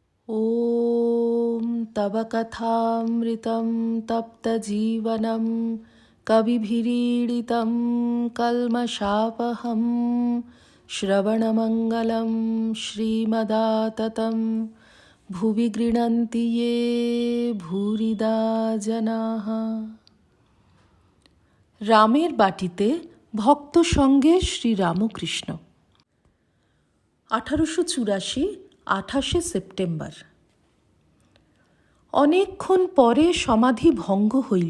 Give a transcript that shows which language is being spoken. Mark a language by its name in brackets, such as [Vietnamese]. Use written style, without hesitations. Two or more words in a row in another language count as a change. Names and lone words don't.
[Sanskrit] ॐ तव कथामृतं तप्तजीवनं कविभिरीडितं कल्मषापहं श्रवणमङ्गलं श्रीमदाततं भुवि गृह्णन्ति ये भूरिदा जनाः। [Bangla] রামের বাটিতে ভক্ত সঙ্গে শ্রীরামকৃষ্ণ। 1884 28 সেপ্টেম্বর। অনেকক্ষণ পরে সমাধি ভঙ্গ হইল।